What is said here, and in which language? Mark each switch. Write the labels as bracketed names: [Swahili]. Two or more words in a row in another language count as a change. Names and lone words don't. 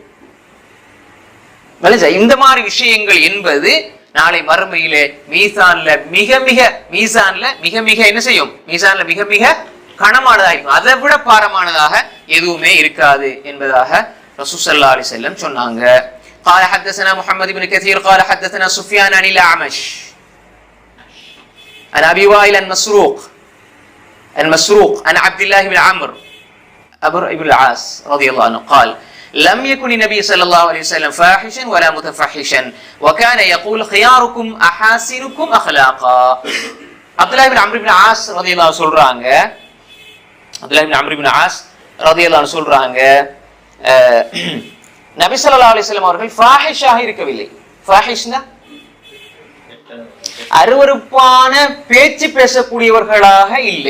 [Tamil] இந்த மாதிரி விஷயங்கள் என்பது நாளை மறுமையிலே மீசான்ல மிக மிக என்ன செய்யும்? மீசான்ல மிக மிக கனமானதாக இருக்கும். அதை விட பாரமானதாக எதுவுமே இருக்காது என்பதாக ரசூல் [Arabic] صلى الله عليه وسلم [Tamil] சொன்னாங்க. [Arabic] قال حدثنا محمد بن كثير قال حدثنا سفيان عن الأعمش عن أبي وائل المسروق عن عبد الله بن عمرو بن العاص رضي الله عنه قال لم يكن النبي صلى الله عليه وسلم فاحشا ولا متفحشا وكان يقول خياركم أحاسنكم أخلاقا. عبد الله بن عمرو بن العاص رضي الله عنه [Tamil] சொல்றாங்க, அப்துல்லாஹ் இப்னு அம்ர் இப்னு ஆஸ் [Arabic] رضي الله عنه [Tamil] சொல்றாங்க, நபி [Arabic] صلى الله عليه وسلم [Tamil] அவர்கள் ஃபாஹிஷாக இருக்கவில்லை. ஃபாஹிஷ்னா அருவருப்பான பேச்சு பேசக்கூடியவர்களாக இல்லை.